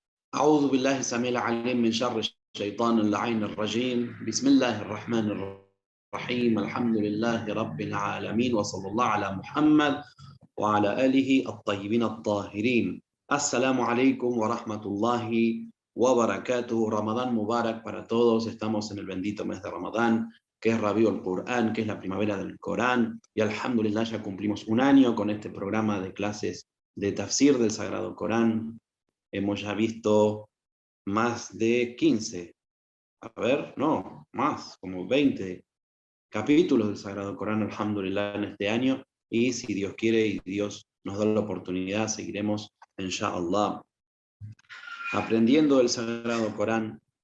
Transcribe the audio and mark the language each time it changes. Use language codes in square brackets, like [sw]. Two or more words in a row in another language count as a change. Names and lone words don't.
[ar] أعوذ بالله السميع العليم من شر الشيطان اللعين الرجيم بسم الله الرحمن الرحيم الحمد لله رب العالمين وصلى الله على محمد وعلى آله الطيبين الطاهرين. السلام عليكم ورحمة الله وبركاته. رمضان مبارك [es] para todos. Estamos en el bendito mes de Ramadán, que es [ar] ربيع القرآن, [es] que es la primavera del Corán, y alhamdulillah ya cumplimos un año con este programa de clases de tafsir del Sagrado Corán. Hemos ya visto más de 15, no, más, como 20 capítulos del Sagrado Corán, alhamdulillah, en este año, y si Dios quiere y Dios nos da la oportunidad, seguiremos, inshallah, aprendiendo el Sagrado Corán,